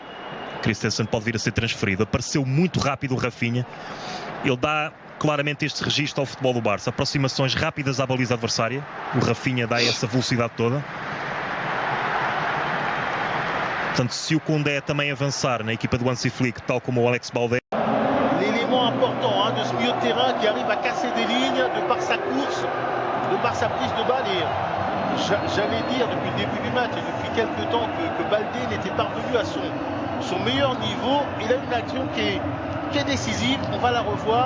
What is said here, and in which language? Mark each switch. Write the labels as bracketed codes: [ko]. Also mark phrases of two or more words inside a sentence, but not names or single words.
[pt] Christensen pode vir a ser transferido. Apareceu muito rápido o Rafinha. Ele dá claramente este registro ao futebol do Barça. Aproximações rápidas à baliza adversária. O Rafinha dá essa velocidade toda. Portanto, se o Koundé também avançar na equipa do Hansi Flick, tal como o Alex Baldé. [fr] L'élément important de ce milieu de terrain qui arrive à casser des lignes de par sa course, de par sa prise de balle. Et j'allais dire depuis le début du match et depuis quelques temps que Baldé n'était pas revenu à son meilleur niveau. Il a une action qui est décisive, on va la revoir.